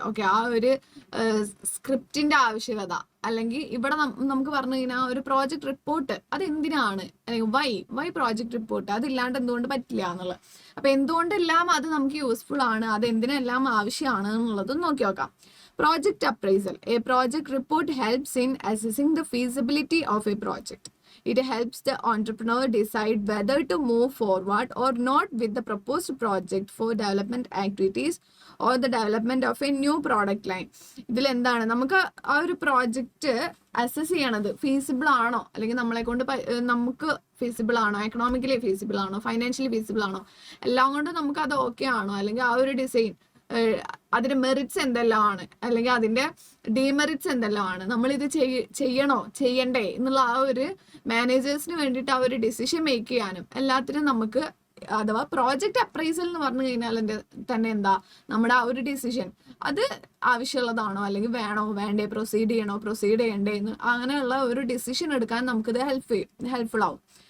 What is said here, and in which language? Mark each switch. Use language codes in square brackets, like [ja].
[ml] Okay, ആ ഒരു സ്ക്രിപ്റ്റിന്റെ ആവശ്യകത, അല്ലെങ്കിൽ ഇവിടെ നമുക്ക് പറഞ്ഞു കഴിഞ്ഞാൽ ഒരു പ്രോജക്റ്റ് റിപ്പോർട്ട് അത് എന്തിനാണ്, അല്ലെങ്കിൽ വൈ പ്രോജക്റ്റ് റിപ്പോർട്ട് അതില്ലാണ്ട് എന്തുകൊണ്ട് പറ്റില്ല എന്നുള്ളത്. അപ്പൊ എന്തുകൊണ്ടെല്ലാം അത് നമുക്ക് യൂസ്ഫുൾ ആണ്, അത് എന്തിനെല്ലാം ആവശ്യമാണ് എന്നുള്ളതും നോക്കി നോക്കാം. [en] Project appraisal. A project report helps in assessing the feasibility of a project. It helps the entrepreneur decide whether to move forward or not with the proposed project for development activities or the development of a new product line. [ml] ഇതിൽ എന്താണ് നമുക്ക് ആ ഒരു project assess ചെയ്യണത് feasible ആണോ, അല്ലെങ്കിൽ നമ്മളെ കൊണ്ട് നമുക്ക് ഫീസിബിൾ ആണോ, എക്കണോമിക്കലി ഫീസിബിൾ ആണോ, ഫൈനാൻഷ്യലി ഫീസിബിൾ ആണോ, എല്ലാം കൊണ്ട് നമുക്ക് അത് ഓക്കെ ആണോ, അല്ലെങ്കിൽ ആ ഒരു ഡിസൈൻ അതിന്റെ മെറിറ്റ്സ് എന്തെല്ലാം ആണ്, അല്ലെങ്കിൽ അതിന്റെ ഡിമെറിറ്റ്സ് എന്തെല്ലാം ആണ്, നമ്മൾ ഇത് ചെയ്യണോ ചെയ്യണ്ടേ എന്നുള്ള ആ ഒരു മാനേജേഴ്സിന് വേണ്ടിയിട്ട് ആ ഒരു ഡിസിഷൻ മേക്ക് ചെയ്യാനും എല്ലാത്തിനും നമുക്ക്, അഥവാ പ്രോജക്റ്റ് അപ്രൈസൽ എന്ന് പറഞ്ഞു കഴിഞ്ഞാൽ തന്നെ എന്താ, നമ്മുടെ ആ ഒരു ഡിസിഷൻ അത് ആവശ്യമുള്ളതാണോ, അല്ലെങ്കിൽ വേണോ വേണ്ടേ, പ്രൊസീഡ് ചെയ്യണ്ടേ എന്ന് അങ്ങനെയുള്ള ഒരു ഡിസിഷൻ എടുക്കാൻ നമുക്കിത് ഹെൽപ്ഫുൾ ആവും.